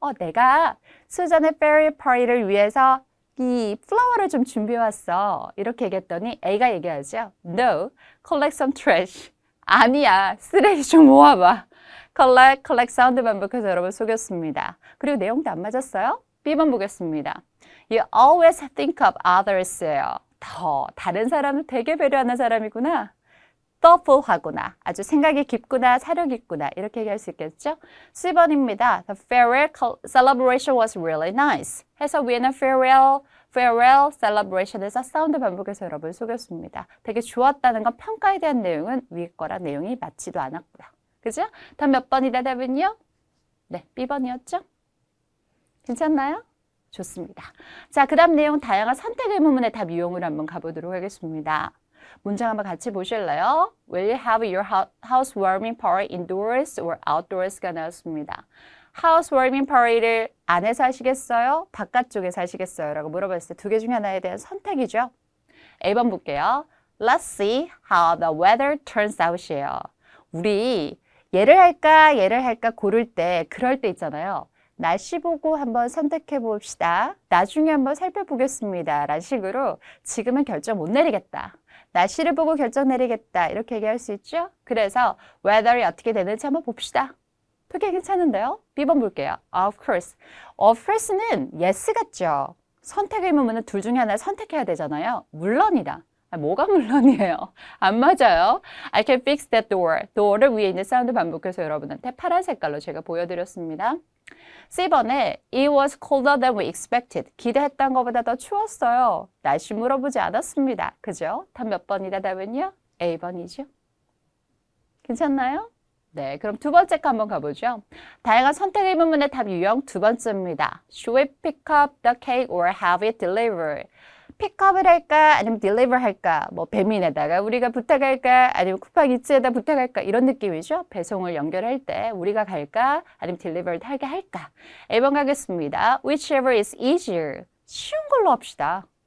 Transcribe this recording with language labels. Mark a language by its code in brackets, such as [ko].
[ko] 내가 수잔의 fairy party를 위해서 이 플라워를 좀 준비해왔어. 이렇게 얘기했더니 A가 얘기하죠. [en] No, collect some trash. [ko] 아니야. 쓰레기 좀 모아봐. collect 사운드 반복해서 여러분 속였습니다. 그리고 내용도 안 맞았어요? B번 보겠습니다. [en] You always think of others예요. [ko] 다른 사람을 되게 배려하는 사람이구나. thoughtful하구나. 아주 생각이 깊구나. 사력 있구나. 이렇게 얘기할 수 있겠죠? C번입니다. [en] The farewell celebration was really nice. [ko] 해서 위에는 farewell celebration에서 사운드 반복해서 여러분 속였습니다. 되게 좋았다는 건 평가에 대한 내용은 위에 거랑 내용이 맞지도 않았고요. 그죠? 다음 몇 번이다 답은요? 네, B번이었죠? 괜찮나요? 좋습니다. 자, 그 다음 내용 다양한 선택 의문문의 답 유형으로 한번 가보도록 하겠습니다. 문장 한번 같이 보실래요? [en] Will you have your housewarming party indoors or outdoors가 나왔습니다. [ko] housewarming party를 안에서 하시겠어요? 바깥쪽에서 하시겠어요? 라고 물어봤을 때 두 개 중에 하나에 대한 선택이죠. A번 볼게요. [en] Let's see how the weather turns out이에요. [ko] 우리 얘를 할까 고를 때 그럴 때 있잖아요. 날씨 보고 한번 선택해 봅시다. 나중에 한번 살펴보겠습니다. 라는 식으로 지금은 결정 못 내리겠다. 날씨를 보고 결정 내리겠다. 이렇게 얘기할 수 있죠. 그래서 weather이 어떻게 되는지 한번 봅시다. 되게 괜찮은데요? B번 볼게요. [en] Of course. [ko] Of course는 yes 같죠. 선택 의문문은 둘 중에 하나를 선택해야 되잖아요. 물론이다. 뭐가 물론이에요? 안 맞아요. [en] I can fix that door. [ko] door를 위에 있는 사운드 반복해서 여러분한테 파란 색깔로 제가 보여드렸습니다. [en] C번에 It was colder than we expected. [ko] 기대했던 것보다 더 추웠어요. 날씨 물어보지 않았습니다. 그죠? 답 몇 번이다 답은요? A번이죠. 괜찮나요? 네, 그럼 두 번째 거 한번 가보죠. 다양한 선택 의문문의 답 유형 두 번째입니다. [en] Should we pick up the cake or have it delivered? [ko] 픽업을 할까 아니면 deliver 할까? 뭐 배민에다가 우리가 부탁할까 아니면 쿠팡이츠에다 부탁할까? 이런 느낌이죠. 배송을 연결할 때 우리가 갈까 아니면 delivered 하게 할까? A번 가겠습니다. [en] Whichever is easier. [ko] 쉬운 걸로 합시다.